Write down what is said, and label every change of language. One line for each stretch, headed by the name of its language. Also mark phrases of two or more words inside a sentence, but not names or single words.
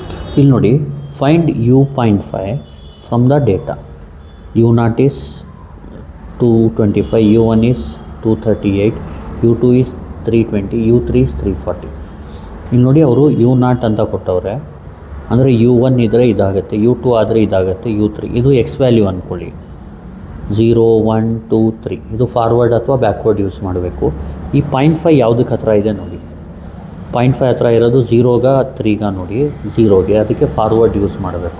Kannada: ಇಲ್ಲಿ ನೋಡಿ,
English: find u.5 from the data. u0 is 225, u1 is 238, u2 is 320, u3 is 340.
Kannada: ಇಲ್ಲಿ ನೋಡಿ, ಅವರು u0 ಅಂತ ಕೊಟ್ಟವ್ರೆ, ಅಂದರೆ u1 ಇದ್ದರೆ ಇದಾಗುತ್ತೆ, u2 ಆದರೆ ಇದಾಗುತ್ತೆ, u3 ಇದು
English: x value
Kannada: ಅಂದ್ಕೊಳ್ಳಿ. 0, 1, 2, 3 ಇದು ಫಾರ್ವರ್ಡ್ ಅಥವಾ
English: backward use
Kannada: ಮಾಡಬೇಕು. ಈ 0.5 ಯಾವುದಕ್ಕೆ ಹತ್ರ ಇದೆ ನೋಡಿ, 0.5 ಹತ್ರ ಇರೋದು 0ಗೆ 3ಗೆ ನೋಡಿ, 0ಗೆ, ಅದಕ್ಕೆ
English: forward use
Kannada: ಮಾಡಬೇಕು.